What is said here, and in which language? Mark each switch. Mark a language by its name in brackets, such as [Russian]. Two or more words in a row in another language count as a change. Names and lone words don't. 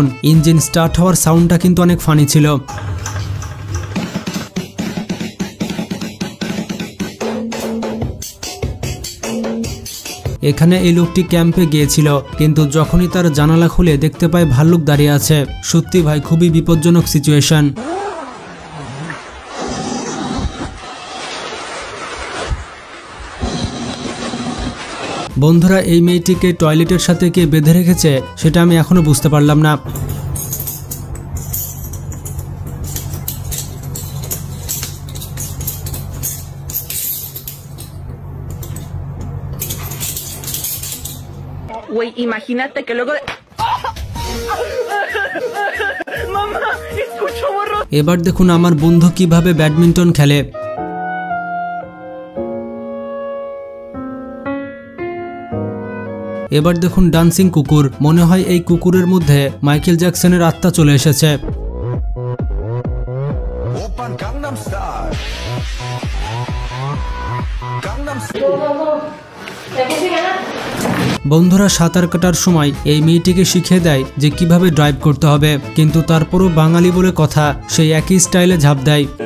[English] engine start [Bangla] হওয়ার সাউন্ডটা কিন্তু অনেক ফানি ছিল। এখানে এই লোকটি ক্যাম্পে গিয়েছিল, কিন্তু যখনই তার জানালা খুলে দেখতে পায় ভাল্লুক দাঁড়িয়ে আছে। সত্যি ভাই খুবই বিপজ্জনক সিচুয়েশন। বন্ধুরা এই মেয়েটিকে টয়লেটের সাথে কে বেঁধে রেখেছে সেটা আমি এখনো বুঝতে পারলাম না। [Spanish] Güey, imagínate que luego... Mamá, escucho borro. [Bangla] এবার দেখুন আমার বন্ধু কিভাবে ব্যাডমিন্টন খেলে। এবার দেখুন ডান্সিং কুকুর। মনে হয় এই কুকুরের মধ্যে মাইকেল জ্যাকসনের আত্মা চলে এসেছে। বন্ধুরা সাঁতার কাটার সময় এই মেয়েটিকে শিখিয়ে দেয় যে কিভাবে ড্রাইভ করতে হবে, কিন্তু তারপরও বাঙালি বলে কথা, সেই একই স্টাইলে ঝাঁপ দেয়।